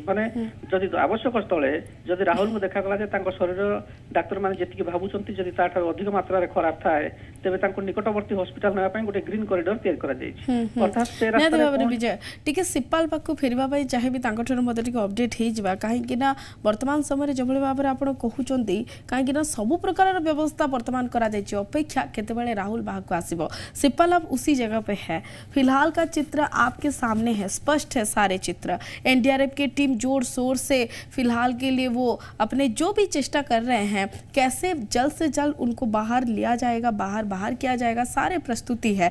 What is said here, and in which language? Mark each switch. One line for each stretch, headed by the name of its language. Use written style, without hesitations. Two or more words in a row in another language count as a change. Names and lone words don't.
Odia: ମାନେ ଯଦି ଆବଶ୍ୟକ ସ୍ଥଳେ ଯଦି ରାହୁଲଙ୍କୁ ଦେଖାଗଲା ଯେ ତାଙ୍କ ଶରୀର ଡାକ୍ତରମାନେ ଯେତିକି ଭାବୁଛନ୍ତି ଯଦି ତାଠାରୁ ଅଧିକ ମାତ୍ରାରେ ଖରାପ ଥାଏ ତେବେ ତାଙ୍କୁ ନିକଟବର୍ତ୍ତୀ ହସ୍ପିଟାଲ ନେବା ପାଇଁ ଗୋଟେ
English: green corridor
Odia: ତିଆରି କରାଯାଇଛି। ଅର୍ଥାତ୍ ସେ ରାସ୍ତାରେ ବିଜୟ ଟିକେ ସିପାଲ ପାଖକୁ ଫେରିବା ପାଇଁ ଚାହିଁବି ତାଙ୍କଠାରୁ ମଧ୍ୟ ଟିକେ ଅପଡେଟ୍ ହେଇଯିବା। କାହିଁକି ନା ବର୍ତ୍ତମାନ ସମୟରେ ଯେଭଳି ଭାବରେ ଆପଣ କହୁଛନ୍ତି କାହିଁକି ନା ସବୁ ପ୍ରकारର ବ୍ୟବସ୍ଥା ବର୍ତ୍ତମାନ କରାଯାଇଛି। ଅପେକ୍ଷା କେତେବେଳେ ରାହୁଲ ବାହାର ଆସିବ।
Hindi: सिपाल अब उसी जगह पे है। फिलहाल का चित्र आपके सामने है, स्पष्ट है सारे चित्र। एनडीआरएफ की टीम जोर शोर से फिलहाल के लिए वो अपने जो भी चेष्टा कर रहे हैं कैसे जल्द से जल्द उनको बाहर लिया जाएगा, बाहर किया जाएगा, सारे प्रस्तुति है।